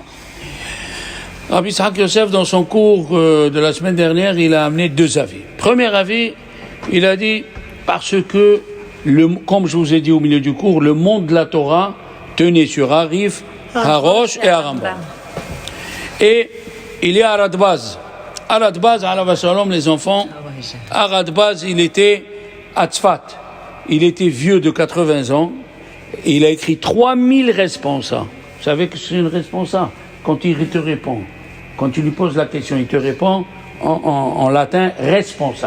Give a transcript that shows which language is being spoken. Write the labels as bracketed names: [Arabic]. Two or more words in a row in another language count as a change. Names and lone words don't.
[French] Rabbi Yitzhak Yosef, dans son cours de la semaine dernière, il a amené deux avis. Premier avis, il a dit, parce que, comme je vous ai dit au milieu du cours, le monde de la Torah tenait sur Arif, Harosh et Arambam. Et il y a Aradbaz. [Hebrew] Aradbaz, עליו השלום, [French] les enfants, Aradbaz, il était à Tzfat. Il était vieux de 80 ans. Et il a écrit 3000 responsa. Vous savez que c'est une responsa? Quand il te répond, quand tu lui poses la question, il te répond en latin responsa.